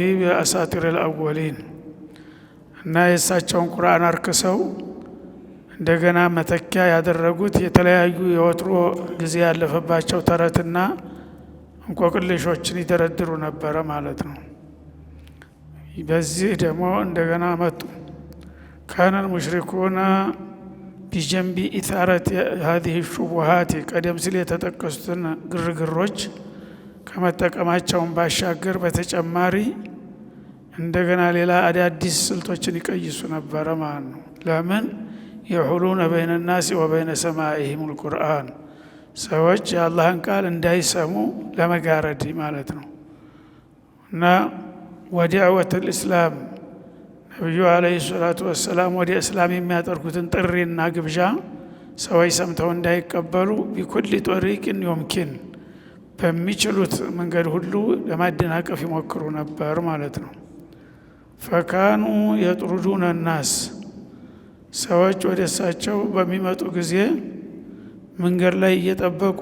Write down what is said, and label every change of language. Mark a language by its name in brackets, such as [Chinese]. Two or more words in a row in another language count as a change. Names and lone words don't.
[Arabic] بأساطير الأولين። [Amharic] እና የእሳቸውን ቁርአን አርክሰው እንደገና መተኪያ ያደረጉት የተለያዩ የወትሮ ጊዜ ያለፈባቸው ተረትና እንቆቅልሾችን ይደረድሩ ነበረ ማለት ነው። በዚህ ደግሞ እንደገና መጡ [Arabic] كان المشركون بجانب إثارة هذه الشبهات [Amharic] ቀደም ሲል የተጠቀሱትን ግርግሮች ከመጠቀማቸውን ባሻገር በተጨማሪ እንደገና ሌላ አዳዲስ ስልቶችን ይቀይሱ ነበረ ማለት ነው። ለምን [Arabic] يحولون بين الناس وبين سماعهم القرآن [Amharic] ሰዎች የአላህን ቃል እንዳይሰሙ ለመጋረድ ማለት ነው። እና [Arabic] ودعوة الإسلام [Amharic] ነብዩ [Arabic] عليه الصلاة والسلام [Amharic] ወደ እስላም የሚያጠርኩትን ጥሪና ግብዣ ሰዎች ሰምተው እንዳይቀበሉ [Arabic] بكل طريق [Amharic] يمكن በሚችሉት መንገድ ሁሉ ለማደናቀፍ ይሞክሩ ነበር ማለት ነው። [Arabic] فكانوا يطردون الناس [Amharic] ሰዎች ወደ እሳቸው በሚመጡ ጊዜ መንገድ ላይ እየጠበቁ